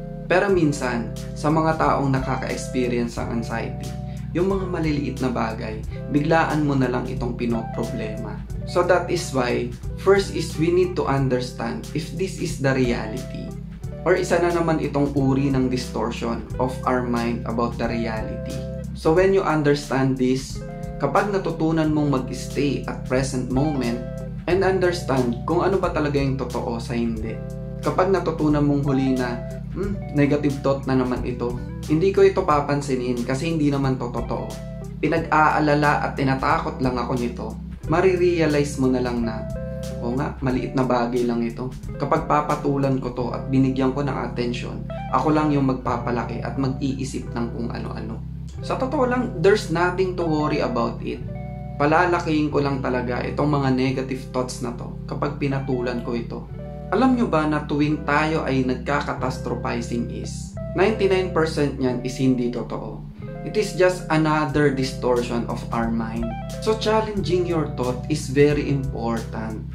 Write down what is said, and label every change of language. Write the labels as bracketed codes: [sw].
[tl] Pero minsan, sa mga taong nakaka-experience ng anxiety, yung mga maliliit na bagay, biglaan mo na lang itong pinoproblema. [en] So that is why, first is we need to understand if this is the reality. Or [tl] isa na naman itong uri ng [en] distortion of our mind about the reality. So when you understand this, [tl] kapag natutunan mong mag-stay at present moment and understand kung ano ba talaga yung totoo sa hindi. Kapag natutunan mong huli na, negative thought na naman ito, hindi ko ito papansinin kasi hindi naman to totoo. Pinag-aalala at tinatakot lang ako nito. Marirealize mo na lang na, o nga, maliit na bagay lang ito. Kapag papatulan ko to at binigyan ko ng attention, ako lang yung magpapalaki at mag-iisip ng kung ano-ano. Sa totoo lang, [en] there's nothing to worry about it. [tl] Palalakihin ko lang talaga itong mga negative thoughts na to kapag pinatulan ko ito. Alam nyo ba na tuwing tayo ay nagka-catastrophizing is 99% niyan is hindi totoo. [en] It is just another distortion of our mind. So challenging your thought is very important.